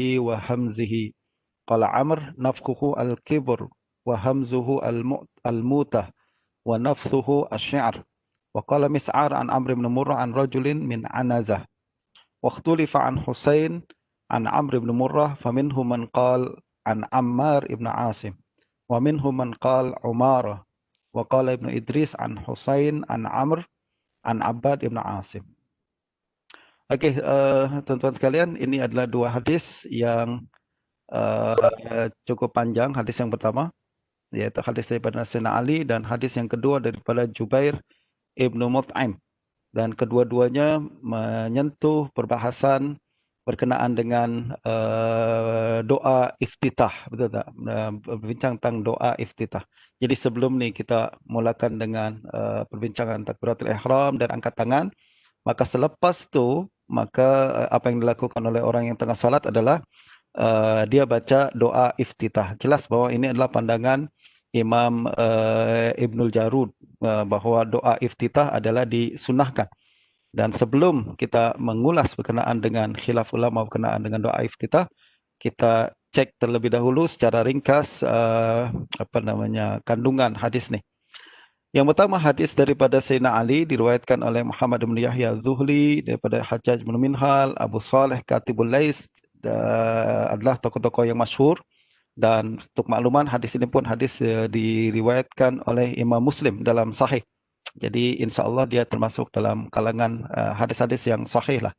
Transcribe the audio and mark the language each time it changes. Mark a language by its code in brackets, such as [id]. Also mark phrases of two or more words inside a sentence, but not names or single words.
[ar] وهمزه قال عمرو نفخه الكبر وهمزه الموتة ونفثه الشعر وقال مسعر عن عمرو بن مرة عن رجل من عنزة واختلف عن حسين عن عمرو بن مرة فمنهم من قال عن عمار بن عاصم ومنهم من قال عمارة وقال ابن إدريس عن حسين عن عمرو عن عباد بن عاصم. [ms] Oke, teman-teman sekalian, ini adalah dua hadis yang cukup panjang. Hadis yang pertama yaitu hadis daripada Sayyidina Ali dan hadis yang kedua daripada Jubair Ibnu Mut'im, dan kedua-duanya menyentuh perbahasan berkenaan dengan doa iftitah, betul tak? Berbincang tentang doa iftitah. Jadi sebelum ni kita mulakan dengan perbincangan takbiratul ihram dan angkat tangan, maka selepas tu maka apa yang dilakukan oleh orang yang tengah salat adalah dia baca doa iftitah. Jelas bahwa ini adalah pandangan Imam Ibnul Jarud, bahwa doa iftitah adalah disunahkan. Dan sebelum kita mengulas berkenaan dengan khilaf ulama berkenaan dengan doa iftitah, kita cek terlebih dahulu secara ringkas kandungan hadis nih. Yang pertama, hadis daripada Sayyidina Ali diriwayatkan oleh Muhammad bin Yahya Az-Zuhli, daripada Hajjaj bin Minhal, Abu Saleh Katibul Lais, adalah tokoh-tokoh yang masyhur. Dan untuk makluman, hadis ini pun hadis diriwayatkan oleh Imam Muslim dalam Sahih. Jadi [ar] insya Allah [ms] dia termasuk dalam kalangan hadis-hadis yang sahih lah.